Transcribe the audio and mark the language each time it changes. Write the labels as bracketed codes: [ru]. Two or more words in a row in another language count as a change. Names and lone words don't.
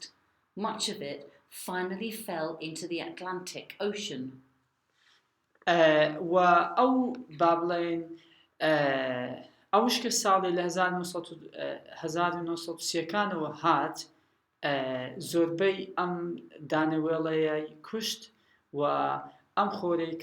[en] Much of it finally fell into the Atlantic Ocean. [ckb] و ئەو با بڵێن ئەوش کە ساڵی لە 1930ەکانەوە هات زۆربەی ئەم دانەوێڵەیە کوشت و ئەم خۆرەی